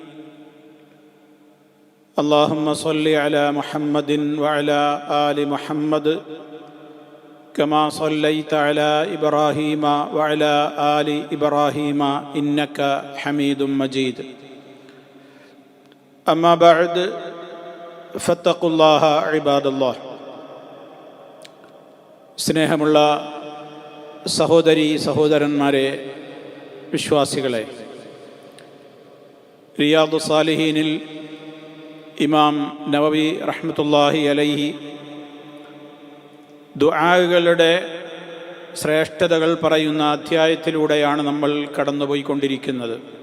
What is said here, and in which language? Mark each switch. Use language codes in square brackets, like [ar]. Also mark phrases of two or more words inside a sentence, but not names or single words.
[ar] اللهم صل على محمد وعلى آل محمد كما صليت على إبراهيم وعلى آل إبراهيم إنك حميد مجيد. أما بعد فاتقوا الله عباد الله. [ml] സ്നേഹമുള്ള സഹോദരീ സഹോദരന്മാരെ, വിശ്വാസികളെ, റിയാദു സാലിഹീനിൽ ഇമാം നവവി [ar] رحمة الله عليه [ml] ദുആകളുടെ ശ്രേഷ്ഠതകൾ പറയുന്ന അധ്യായത്തിലൂടെയാണ് നമ്മൾ കടന്നുപോയിക്കൊണ്ടിരിക്കുന്നത്.